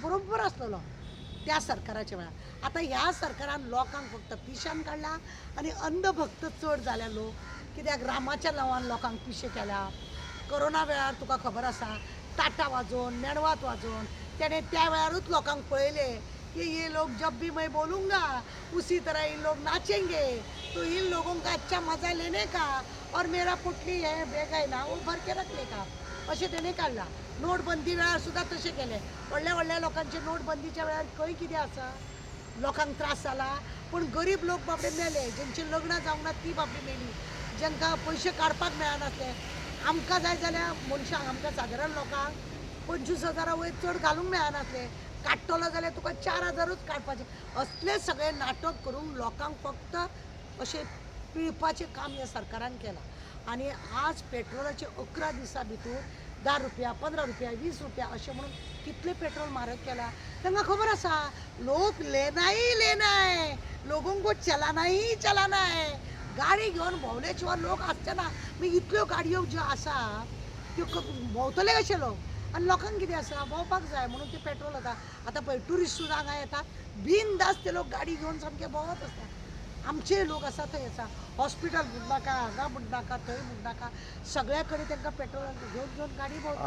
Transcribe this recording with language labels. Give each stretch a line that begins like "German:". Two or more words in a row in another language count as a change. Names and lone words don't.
Konkani: बरोबर आसलेलो त्या सरकाराच्या वेळार आतां ह्या सरकारान लोकांक फक्त पिशान काडला आनी अंधभक्त चड जाल्या लोक कित्याक रामाच्या नांवान लोकांक पिशे केल्या कोरोना वेळार तुका खबर आसा ताटां वाजोवन मेणवात वाजोवन तेणें त्या वेळारूच लोकांक पळयले कि
Hindi: ये लोग जब भी मैं बोलूँगा उसी तरह इन लोग नाचेंगे तो इन लोगों का अच्छा मजा लेने का और मेरा पुटली है बेग आहे ना वो भर के रखने का
Konkani: अशें तेणें काडला नोटबंदी वेळार सुद्दां तशें केलें व्हडल्या व्हडल्या लोकांचे नोटबंदीच्या वेळार खंय कितें आसा लोकांक त्रास जाला पूण गरीब लोक बाबडे मेले जेंची लग्नां जावंक ना ती बाबडी मेली जेंकां पयशे काडपाक मेळनासले आमकां जाय जाल्यार मनशांक आमकां सादारण लोकांक 25,000 वयर चड घालूंक मेळनासले काडटलो जाल्यार तुका 4,000च काडपाचे असले सगळे नाटक करून लोकांक फक्त अशें पिळपाचें काम ह्या सरकारान केलां आनी आज पेट्रोलाचे 11 दिसां भितर 10 रुपया 15 रुपया 20 रुपया अशें म्हणून कितले पेट्रोल म्हारग केला तांकां खबर आसा लोक
Hindi: लेना ही लेना है लोगों को चलाना ही चलाना है
Konkani: गाडी घेवन भोंवले शिवाय लोक आसचे ना मागीर इतल्यो गाडयो ज्यो आसा त्यो भोंवतले कशे लोक आनी लोकांक कितें आसा भोंवपाक जाय म्हणून ते पेट्रोल येता आतां पळय ट्युरिस्ट सुद्दां हांगा येता बिनदास ते लोक गाडी घेवन सामके भोंवत आसता आमचे लोक आसा थंय आसा हॉस्पिटल म्हणनाका हांगा म्हणनाका थंय म्हणनाका सगळ्या कडेन तांकां पेट्रोल घेवन घेवन गाडी भोंवता